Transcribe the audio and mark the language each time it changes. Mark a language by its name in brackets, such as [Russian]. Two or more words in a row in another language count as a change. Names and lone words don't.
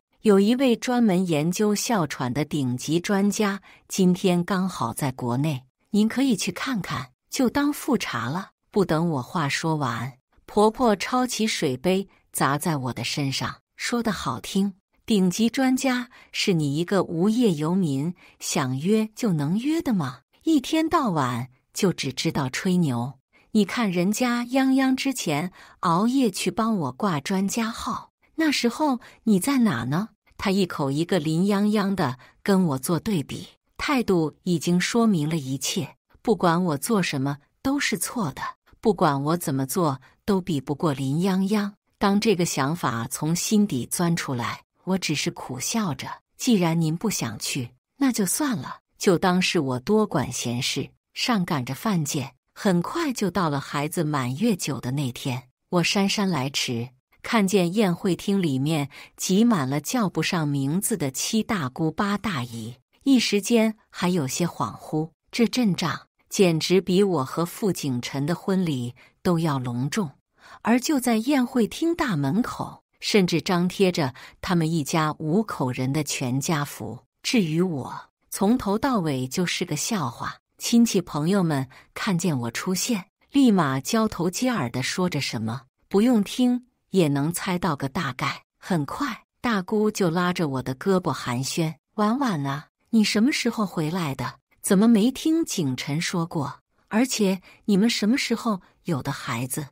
[Chinese] 有一位專門研究哮喘的頂級專家，今天剛好在國內，您可以去看看，就當複查了。不等我話說完，婆婆抄起水杯砸在我的身上，說得好聽，頂級專家是你一個無業遊民想約就能約的嗎？一天到晚就只知道吹牛。你看人家泱泱之前熬夜去幫我掛專家號，那時候你在哪呢？他一口一個林泱泱的跟我做對比，態度已經說明了一切。不管我做什麼都是錯的，不管我怎麼做都比不過林泱泱。當這個想法從心底鑽出來，我只是苦笑着。既然您不想去，那就算了，就當是我多管閒事。上趕着犯賤，很快就到了孩子滿月酒的那天。我姍姍來遲，看見宴會廳裡面擠滿了叫不上名字的7大姑8大姨，一時間還有些恍惚。這陣仗簡直比我和傅景晨的婚禮都要隆重。而就在宴會廳大門口，甚至張貼着他們一家5口人的全家福。至於我，從頭到尾就是個笑話。親戚朋友們看見我出現，立馬交頭接耳地說着什麼，不用聽也能猜到個大概。很快，大姑就拉着我的胳膊寒暄：“婉婉啊，你什麼時候回來的？怎麼沒聽景晨說過？而且你們什麼時候有的孩子？